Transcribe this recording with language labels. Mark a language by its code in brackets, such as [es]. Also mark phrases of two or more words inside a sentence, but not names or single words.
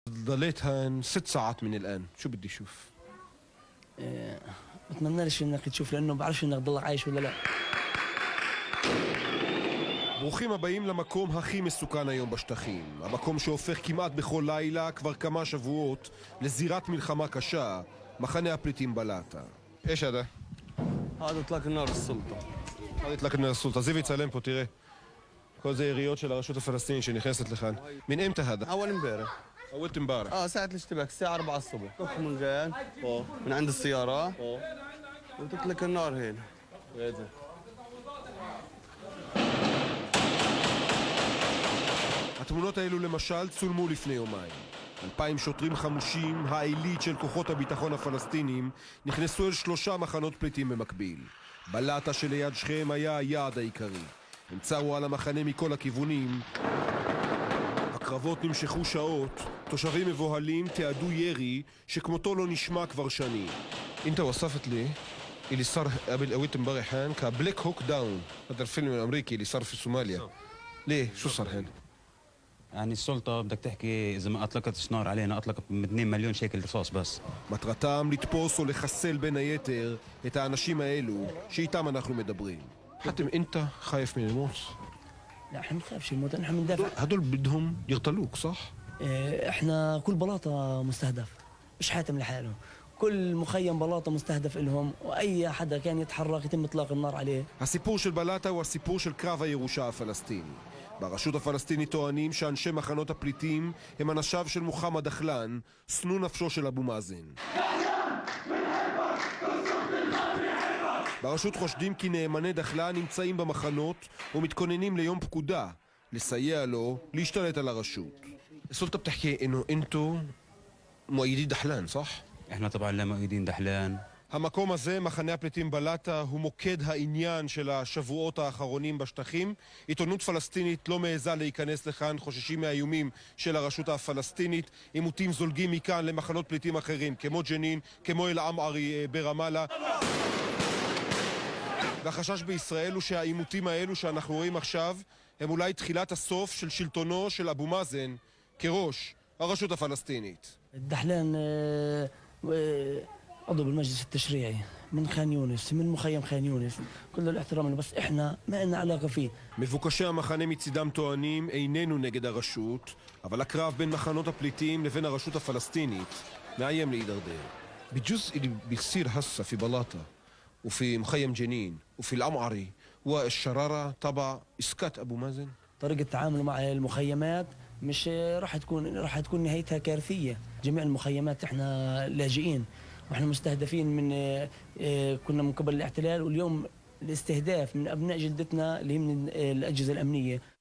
[ar] ضليت هان 6 ساعات من الآن، شو بدي أشوف؟ بتمنى ليش انك تشوف لانه بعرفش انك تضلك عايش ولا لا. [he] ברוכים הבאים למקום הכי מסוכן היום בשטחים. המקום שהופך כמעט בכל לילה, כבר כמה שבועות, לזירת מלחמה קשה, מחנה הפליטים בלאטה. [ar] ايش هذا؟ هذا اطلاق النار السلطه. هذا اطلاق النار السلطه. [he] זיו יצלם פה, תראה. כל זה יריות של הרשות הפלסטינית שנכנסת לכאן. [ar] من امتى هذا؟ اول امبارح. اول امبارح. ساعه الاشتباك الساعه 4 الصبح. من جان من عند السياره وتطلق النار هنا. [he] התמונות האלו למשל צולמו לפני יומיים. 2,000 שוטרים חמושים, העילית של כוחות הביטחון הפלסטינים, נכנסו אל 3 מחנות פליטים במקביל. בלאטה שליד שכם היה היעד העיקרי. הם צרו על המחנה מכל הכיוונים. הקרבות נמשכו שעות, תושבים מבוהלים תיעדו ירי שכמותו לא נשמע כבר שנים. [ar] انت وصفت لي اللي صار قبل قويت امبارح هان كبلاك هوك داون. هذا الفيلم الامريكي اللي صار في صوماليا. ليه شو صار هان؟ يعني السلطة بدك تحكي إذا ما أطلقت نار علينا أطلقت 2 مليون شيكل رصاص بس. [he] מטרתם לתפוס או לחסל בין היתר את האנשים האלו שאיתם אנחנו מדברים. [ar] حاتم انت خايف من الموت؟ لا احنا ما بنخافش الموت، احنا بندافع. هدول بدهم يقتلوك صح؟ احنا كل بلاطه مستهدف، مش حاتم لحاله، كل مخيم بلاطه مستهدف لهم، واي حدا كان يتحرك يتم اطلاق النار عليه. [he] הסיפור של בלאטה הוא הסיפור של קרב הירושה הפלסטיני. ברשות הפלסטינית טוענים שאנשי מחנות הפליטים הם אנשיו של מוחמד דחלן, שנוא נפשו של אבו מאזן. ברשות חושדים כי נאמני דחלן נמצאים במחנות ומתכוננים ליום פקודה, לסייע לו להשתלט על הרשות. [ar] السلطة بتحكي انه انتو مؤيدي دحلان صح؟ إحنا طبعا لا مؤيدين دحلان. [he] המקום הזה, מחנה הפליטים בלאטה, הוא מוקד העניין של השבועות האחרונים בשטחים. עיתונות פלסטינית לא מעזה להיכנס לכאן, חוששים מהאיומים של הרשות הפלסטינית. עימותים זולגים מכאן למחנות פליטים אחרים, כמו ג'נין, כמו אל-עמערי ברמאללה. והחשש בישראל הוא שהעימותים האלו שאנחנו רואים עכשיו, הם אולי תחילת הסוף של שלטונו של אבו מאזן כראש הרשות הפלסטינית. [ar] دحلان عضو بالمجلس التشريعي من خان يونس، من مخيم خان يونس، كل الاحترام له، بس احنا ما لنا علاقه فيه. [he] מבוקשי המחנה מצידם טוענים איננו נגד הרשות, אבל הקרב בין מחנות הפליטים לבין הרשות הפלסטינית מאיים להידרדר. [ar] بجزء اللي بيصير هسه في بلاطة وفي مخيم جنين وفي العمعري والشرارة تبع إسكات أبو مازن. طريقه التعامل مع المخيمات مش راح تكون نهايتها كارثيه. جميع المخيمات احنا لاجئين واحنا مستهدفين من كنا من قبل الاحتلال، واليوم الاستهداف من ابناء جلدتنا اللي هي من الاجهزه الامنيه.